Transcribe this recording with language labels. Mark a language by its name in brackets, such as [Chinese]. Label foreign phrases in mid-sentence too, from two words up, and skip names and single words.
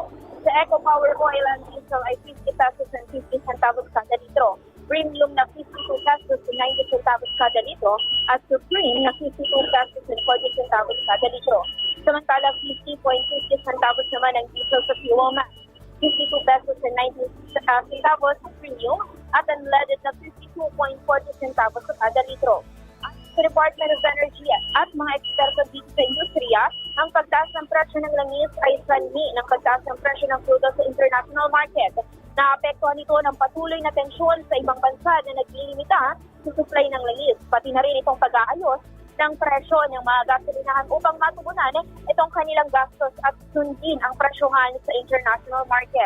[Filipino] Sa Eco Power Oil, ang diesel ay 50 pesos and 50 centavos kada litro, premium na 52 pesos and 90 centavos kada litro, at Supreme na 52 pesos and 40 centavos kada litro. Samantala 50.50 centavos naman ang diesel sa Fuel Max, 52 pesos and 90 centavos sa premium, at unleaded na 52.40 centavos sa kada litro. Sa Department of Energy at mga eksperto dito sa industriya, ang pagtaas ng presyo ng langis ay sanhi ng pagtaas ng presyo ng crudo sa [English] international market. [Filipino] Naapektuhan ito ng patuloy na tensyon sa ibang bansa na naglilimita sa supply ng langis, pati na rin itong pag-aayos ng presyo ng mga gasolinahan upang matugunan itong kanilang gastos at sundin ang presyohan sa [English] international market.